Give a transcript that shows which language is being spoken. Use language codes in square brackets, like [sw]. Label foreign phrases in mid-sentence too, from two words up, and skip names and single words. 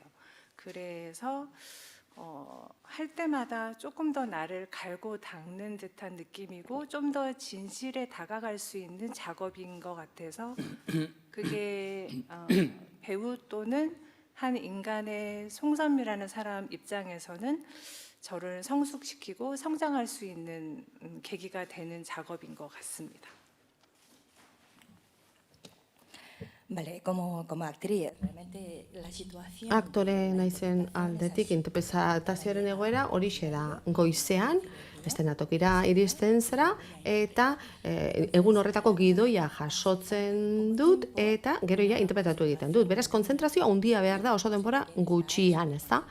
[ko] 그래서 할 때마다 조금 더 나를 갈고 닦는 듯한 느낌이고 좀 더 진실에 다가갈 수 있는 작업인 것 같아서 그게 배우 또는 한 인간의 송선미라는 사람 입장에서는 저를 성숙시키고 성장할 수 있는 계기가 되는 작업인 것 같습니다. [es] Vale, como actriz, realmente la situación... [eu] Aktore naizen aldetik interpretazioaren egoera horixe da. Goizean, estenatokira iristen zera, eta egun horretako gidoia jasotzen dut, eta gero ja interpretatu egiten dut. Beraz, kontzentrazioa handia behar da oso denbora gutxian, ez da?